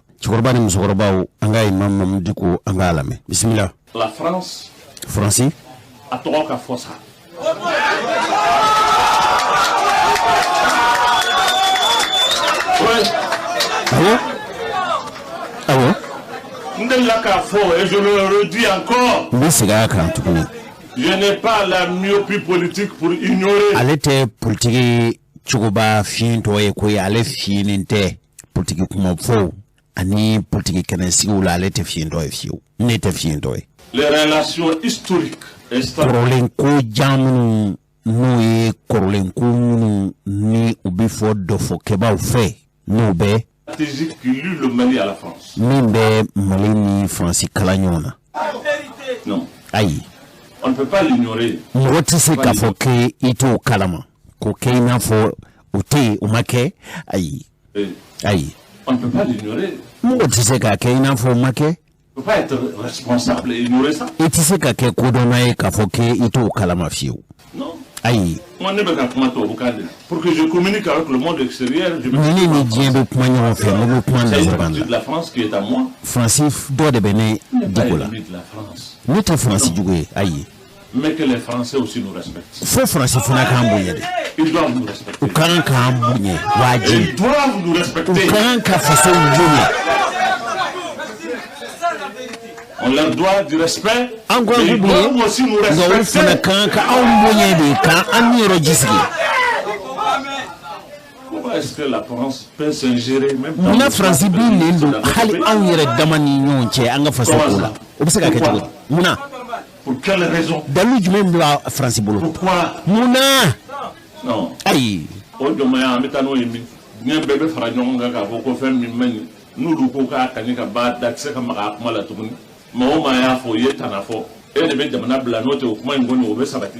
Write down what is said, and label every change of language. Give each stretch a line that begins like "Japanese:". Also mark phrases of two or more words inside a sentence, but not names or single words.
Bambara: Cɛkɔrɔba ni musokɔrɔbaw an ka Imam Mahmoud Dicko an ka lamɛn bisimila.
French: La France
Bambara: Faransi a tɔgɔ ka fɔ sa. Awo Ndela ka fɔ
French: et je le redis encore.
Bambara: n bɛ segin a kan tuguni.
French: Je n'ai pas la myopie politique pour ignorer.
Bambara: Ale tɛ politiki cogoba fiɲɛtɔ ye ko ye ale fiɲɛnen tɛ politiki kumafɔw ani politiki kɛnɛsigiw la ale tɛ fiɲɛtɔ ye fiyewu ne tɛ fiɲɛtɔ ye.
French: Les relations historiques et
Bambara: kɔrɔlen ko jan minnu n'o ye kɔrɔlen ko minnu ni u bɛ fɔ dɔfɔkɛbaw fɛ n'o bɛ
French: stratégique qui lie le Mali à la France.
Bambara: min bɛ Mali ni Faransi kala ɲɔgɔn na.
French: Non.
Bambara: Ayi.
French: On ne peut pas l'ignorer.
Bambara: Mɔgɔ tɛ se k'a fɔ k'i t'o kalama ko kɛ i n'a fɔ o tɛ yen o ma kɛ ayi. Ayi.
French: On ne peut pas l'ignorer.
Bambara: Mɔgɔ tɛ se k'a kɛ i n'a fɔ o ma kɛ.
French: On ne peut pas être responsable et ignorer ça.
Bambara: I tɛ se ka kɛ kodɔnna ye k'a fɔ k'i t'o kalama fiyewu.
French: Non.
Bambara: Ayi.
French: Moi, ne peux pas comment pour que je communique avec le monde extérieur.
Bambara: Ni ni diɲɛ bɛ kuma ɲɔgɔn fɛ ne bɛ kuma nanzarakan
French: C'est de la France qui est à moi.
Bambara: Faransi dɔ de bɛ ne Dicko la. Ne tɛ Faransi jugu ye ayi.
French: Mais que les Français aussi nous respectent.
Bambara: Fo Faransi fana k'an bonya de.
French: Ils doivent nous respecter.
Bambara: U kan k'an bonya wajibi.
French: Ils doivent nous respecter.
Bambara: U kan ka faso bonya.
French: On leur doit du respect.
Bambara: An ko
French: Ils doivent aussi nous
Bambara: nka olu fana
French: respecter.
Bambara: kan ka anw bonya de kan an ni yɔrɔ ji sigi.
French: Pourquoi est-ce que la France peut s'ingérer même dans
Bambara: Munna
French: le
Bambara: Faransi b'i nen don hali anw yɛrɛ dama ni ɲɔgɔn cɛ an ka faso ko la o bɛ se ka kɛ cogo di munna
French: Pour quelle raison?
Bambara: dalu jumɛn bɛ Faransi bolo
French: Pourquoi?
Bambara: munna
French: Non.
Bambara: ayi O jɔnmaya an bɛ taa n'o ye min? Diɲɛ bɛɛ bɛ fara ɲɔgɔn kan k'a fɔ ko fɛn min man ɲi n'olu ko k'a kaɲi ka ban da tɛ se ka maga a kuma la tuguni. Maa o maa y'a fɔ o ye tana fɔ e de bɛ jamana bila n'o tɛ o kuma in kɔni o bɛ sabati.